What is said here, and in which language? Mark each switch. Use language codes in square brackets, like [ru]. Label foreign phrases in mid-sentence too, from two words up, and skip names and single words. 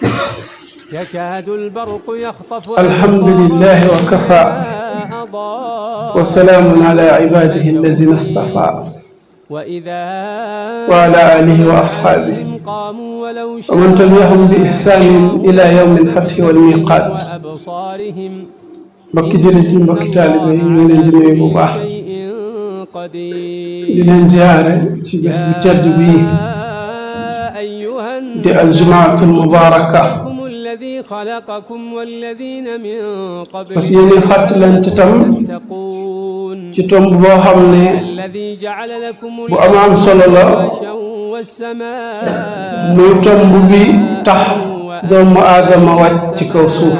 [ar] يكاد البرق يخطف. الحمد لله وكفى وسلام على عباده الذين اصطفى وعلى آله وأصحابه ومن تبعهم بإحسان إلى يوم الفتح والميقات. [wo] mbokki jullit yi, mbokki taalibe yi, ñu leen di nuyu bu baax di leen ziyaare ci bés bu tedd bii di [ar] الجمعة المباركة. [fr] parce que [wo] yéen fàttalante tam ci tomb boo xam ne bu am solo la, muy tomb bi tax doomu aadama wàcc ci kaw suuf.